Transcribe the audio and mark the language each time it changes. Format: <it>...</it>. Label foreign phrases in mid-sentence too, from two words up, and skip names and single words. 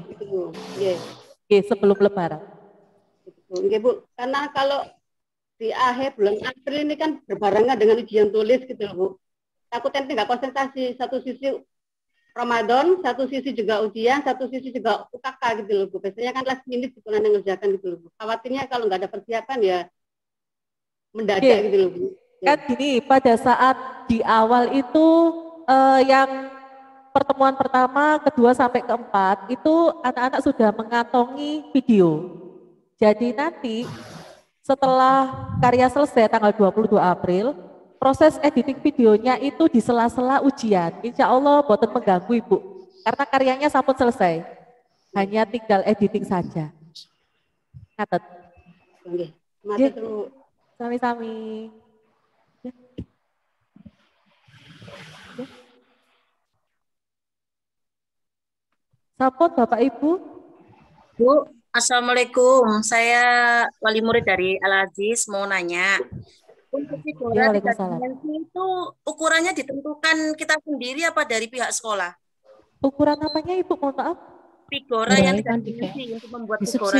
<id>Oke, sebelum Lebaran. Oke, Bu. Karena kalau di akhir bulan April ini kan berbarengan dengan ujian tulis gitu, Bu. Takutnya nggak konsentrasi, satu sisi Ramadan, satu sisi juga ujian, satu sisi juga UKK gitu loh, Bu. Biasanya kan</id> <en>last minute</en> <id>gitu yang ngerjakan gitu loh, Bu. Khawatirnya kalau nggak ada persiapan ya mendadak gitu loh, Bu. Kan gini, pada saat di awal itu yang pertemuan pertama, kedua sampai keempat itu anak-anak sudah mengantongi video. Jadi nanti setelah karya selesai tanggal 22 April, proses editing videonya itu di sela-sela ujian.</id> <ar>Insya Allah</ar> <id>boten mengganggu Ibu, karena karyanya sampun selesai. Hanya tinggal editing saja. Ngatet. Oke, matur Bu.</id> <jv>Sami-sami. Sampun Bapak Ibu.</jv> <id>Bu, Assalamualaikum. Saya wali murid dari Al Aziz, mau nanya. Untuk figura 3 dimensi itu ukurannya ditentukan kita sendiri apa dari pihak sekolah? Ukuran apanya Ibu, mohon maaf? Figura yang tidak diisi untuk membuat figura</id>